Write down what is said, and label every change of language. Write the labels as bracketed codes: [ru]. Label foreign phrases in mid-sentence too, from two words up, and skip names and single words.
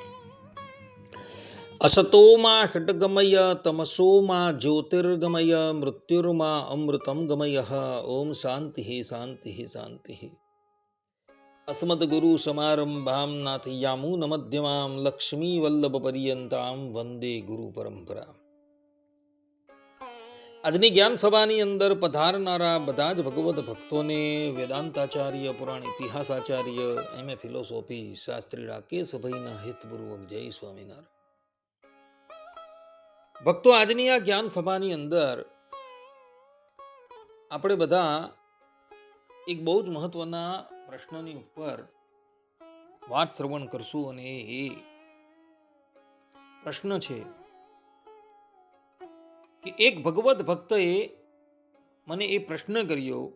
[sa] असतो मा षट्गमय तमसो मा ज्योतिर्गमय मृत्युर्मा अमृतं गमयः। ओम शांति शांति शांति। अस्मद्गुरु समारंभां नाथयामुनमध्यमां लक्ष्मीवल्लभपर्यन्तां वंदे गुरु परंपरा। [gu] આજની જ્ઞાન સભાની અંદર પધારનારા બધા જ ભગવદ ભક્તોને વેદાંતાચાર્ય, પુરાણ ઇતિહાસાચાર્ય, [en] MA philosophy [gu] શાસ્ત્રી રાકેશભાઈના હિતપૂર્વક જય સ્વામિનારાયણ. ભક્તો, આજની આ જ્ઞાન સભાની અંદર આપણે બધા એક બહુ જ મહત્વના પ્રશ્નની ઉપર વાત શ્રવણ કરશું અને એ પ્રશ્ન છે કે એક ભગવદ ભક્તએ મને એ પ્રશ્ન કર્યો